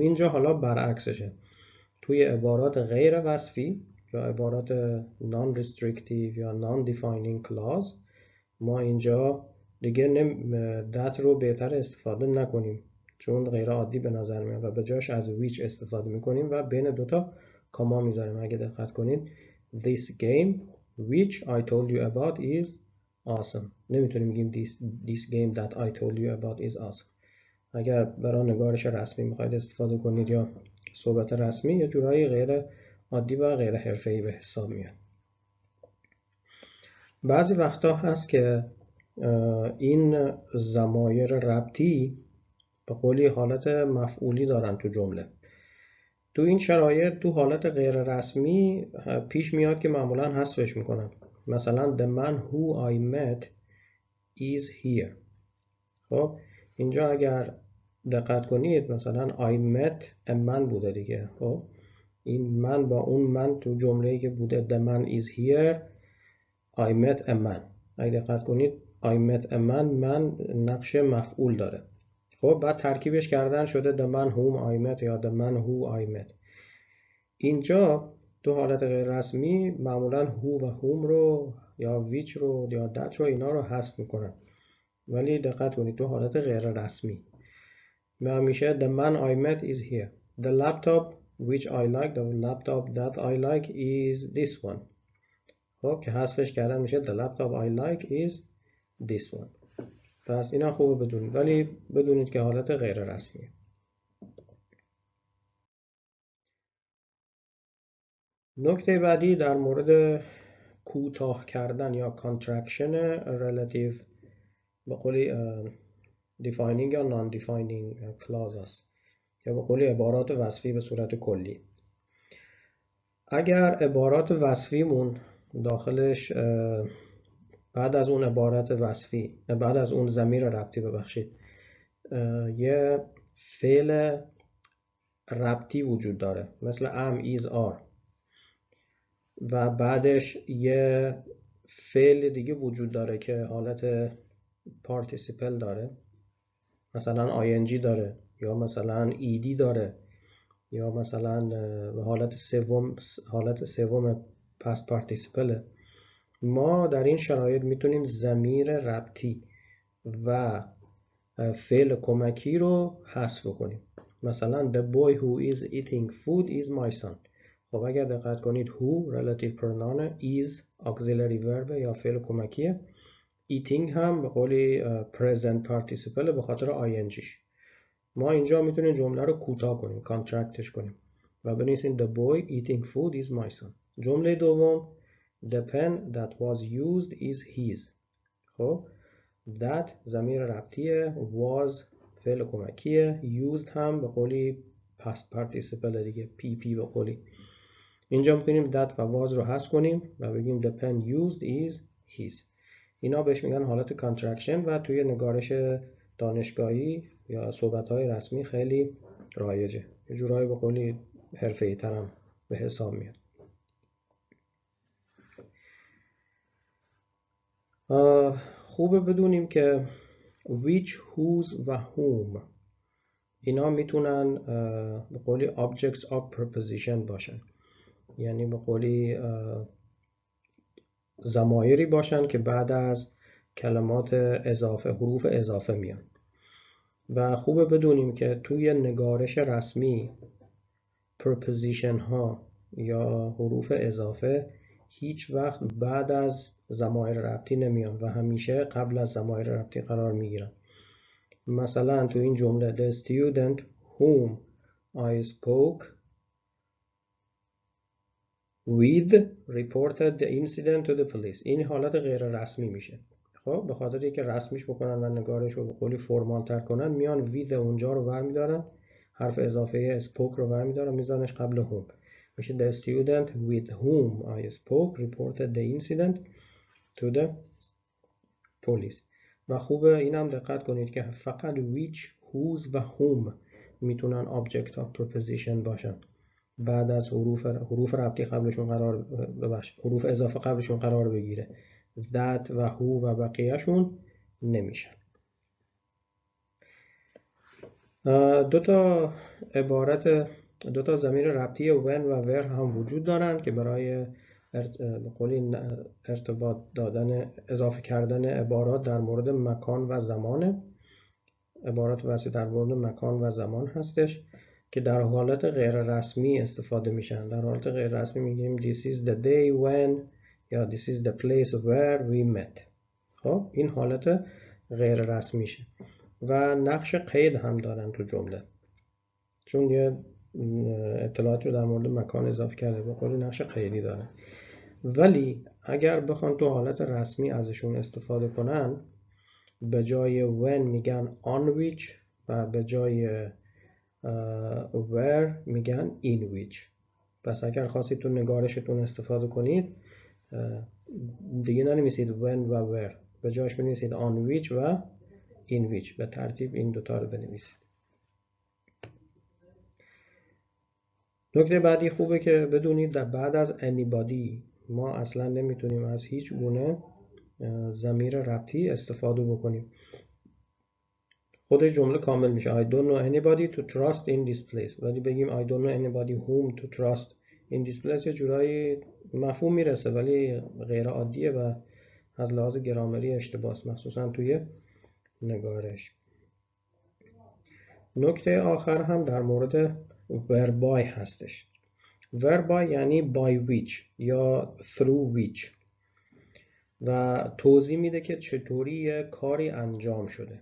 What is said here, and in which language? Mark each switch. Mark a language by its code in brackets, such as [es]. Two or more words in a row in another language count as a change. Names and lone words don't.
[fa] اینجا حالا برعکسشه. توی عبارات غیر وصفی یا عبارات non-restrictive یا [en] non-defining clause [fa] ما اینجا دیگه that رو بهتر استفاده نکنیم چون غیر عادی به نظر میاد و به جاش از which استفاده میکنیم و بین دوتا کاما میذاریم. اگه دقت کنید [en] this game which I told you about is awesome. [fa] نمیتونیم بگیم [en] this game that I told you about is awesome. [fa] اگر برای نگارش رسمی میخواید استفاده کنید یا صحبت رسمی یه جورایی غیر عادی و غیر حرفه‌ای به حساب میاد. بعضی وقتا هست که این ضمایر ربطی به قولی حالت مفعولی دارن تو جمله. تو این شرایط تو حالت غیر رسمی پیش میاد که معمولا حذفش میکنن. [en] مثلا the man who I met is here. [fa] خب اینجا اگر دقت کنید مثلا [en] I met a man [fa] بوده دیگه. خب این من با اون من تو جمله‌ای که بوده [en] the man is here I met a man. [fa] اگه دقت کنید [en] I met a man [fa] من نقش مفعول داره. خب بعد ترکیبش کردن شده [en] the man whom I met یا the man who I met. [fa] اینجا تو حالت غیر رسمی معمولا who و whom رو یا which رو یا that رو اینا رو حذف میکنن. ولی دقت کنید تو حالت غیر رسمی میشه [en] the man I met is here. The laptop which I like, the laptop that I like is this one. [fa] خب که حذفش کردن میشه [en] the laptop I like is this one. [fa] پس اینا خوبه بدونید، ولی بدونید که حالت غیر رسمیه. نکته بعدی در مورد کوتاه کردن یا [en] contraction relative [fa] به قولی defining یا [en] non-defining clause [fa] است یا به قولی عبارات وصفی به صورت کلی. اگر عبارات وصفیمون داخلش بعد از اون عبارت وصفی بعد از اون ضمیر ربطی یه فعل ربطی وجود داره مثل [en] am is are [fa] و بعدش یه فعل دیگه وجود داره که حالت participle داره مثلا ing داره یا مثلا ed داره یا مثلا حالت سوم [en] past participle. [fa] ما در این شرایط میتونیم ضمیر ربطی و فعل کمکی رو حذف کنیم. [en] مثلا the boy who is eating food is my son. [fa] خب اگر دقت کنید [en] who relative pronoun is auxiliary verb [fa] یا فعل کمکیه. eating هم به قولی [en] present participle [fa] به خاطر ingش. ما اینجا میتونیم جمله رو کوتاه کنیم contractش کنیم و بنویسیم [en] the boy eating food is my son. [fa] جمله دوم [en] the pen that was used is his. [fa] خب that ضمیر ربطیه was فعل کمکیه used هم به قولی [en] past participle [fa] دیگه pp به قولی. اینجا میتونیم that و was رو حذف کنیم و بگیم [en] the pen used is his. [fa] اینا بهش میگن حالت contraction و توی نگارش دانشگاهی یا صحبت‌های رسمی خیلی رایجه. یه جورایی به قولی حرفه‌ای ترم به حساب میاد. خوبه بدونیم که [en] which, whose [fa] و whom اینا میتونن به قولی [en] objects of preposition [fa] باشن، یعنی به قولی ضمایری باشن که بعد از کلمات اضافه حروف اضافه میان. و خوبه بدونیم که توی نگارش رسمی preposition ها یا حروف اضافه هیچ وقت بعد از ضمایر ربطی نمیان و همیشه قبل از ضمایر ربطی قرار میگیرن. مثلا تو این جمله [en] the student whom I spoke with reported the incident to the police. [fa] این حالت غیر رسمی میشه. خب به خاطر اینکه رسمیش بکنن و نگارش رو به قولی فرمال تر کنن میان with اونجا رو برمیدارن، حرف اضافه spoke رو برمیدارن میذارنش قبل whom. [en] میشه the student with whom I spoke reported the incident to the police. [fa] و خوبه اینم دقت کنید که فقط [en] which, whose [fa] و whom میتونن [en] object of preposition [fa] باشن. بعد از حروف ربطی قبلشون حروف اضافه قبلشون قرار بگیره. that و who و بقیهشون نمیشن. دو تا ضمیر ربطی when و where هم وجود دارن که برای به قولی ارتباط دادن اضافه کردن عبارات در مورد مکان و زمان. عبارات واسه در مورد مکان و زمان هستش که در حالت غیر رسمی استفاده میشن. در حالت غیر رسمی میگیم [en] this is the day when یا this is the place where we met. [fa] خب این حالت غیر رسمیشه و نقش قید هم دارن تو جمله، چون یه اطلاعاتی رو در مورد مکان اضافه کرده، به قول نقش قیدی داره. ولی اگر بخوان تو حالت رسمی ازشون استفاده کنن، به جای when میگن [en] on which [fa] و به جای where میگن [en] in which. [fa] پس اگر خواستید تو نگارشتون استفاده کنید دیگه ننویسید when و where، به جایش بنویسید [en] on which [fa] و [en] in which، [fa] به ترتیب این دوتا رو بنویسید. نکته بعدی خوبه که بدونید در بعد از anybody ما اصلا نمیتونیم از هیچ گونه ضمیر ربطی استفاده بکنیم. خود جمله کامل میشه [en] I don't know anybody to trust in this place، [fa] ولی بگیم [en] I don't know anybody whom to trust in this place [fa] یه جورایی مفهوم میرسه ولی غیر عادیه و از لحاظ گرامری اشتباهه، مخصوصا توی نگارش. نکته آخر هم در مورد whereby هستش. whereby یعنی [en] by which [fa] یا [en] through which [fa] و توضیح میده که چطوری یه کاری انجام شده.